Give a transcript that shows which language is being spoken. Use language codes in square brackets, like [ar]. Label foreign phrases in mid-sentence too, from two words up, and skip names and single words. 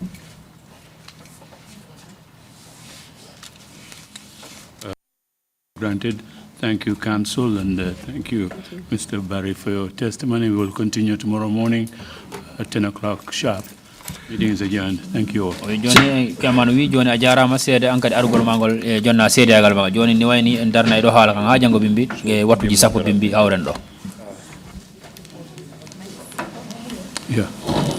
[en] Granted. Thank you, Council, and thank you, Mr. Barry, for your testimony. We will continue tomorrow morning at 10 o'clock sharp. Meeting is adjourned. Thank you all. [ff] Joni kamano wi joni a jarama seede an kadi arugol mangol e jonna seede agal ma joni ni wayni en darna e do haala kan ha jango bimbi e wattuji sappo bimbi awren do. Yeah.